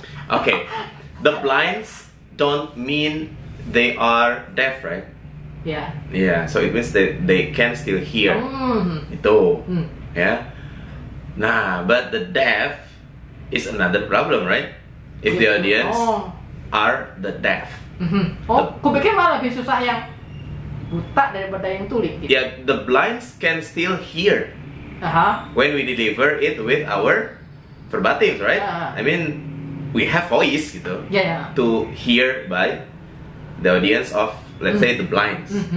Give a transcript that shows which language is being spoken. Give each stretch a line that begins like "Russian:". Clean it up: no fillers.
English: Okay, the blinds don't mean they are deaf, right? Yeah, so it means that they can still hear. Itu. Nah, but the deaf is another problem, right? If the audience are the deaf.
Indonesian: Kupikir malah lebih susah yang buta daripada yang tuli. Gitu.
English: Yeah, the blinds can still hear when we deliver it with our verbatims, right? I mean, we have voice gitu to hear by the audience of, let's say, the blinds.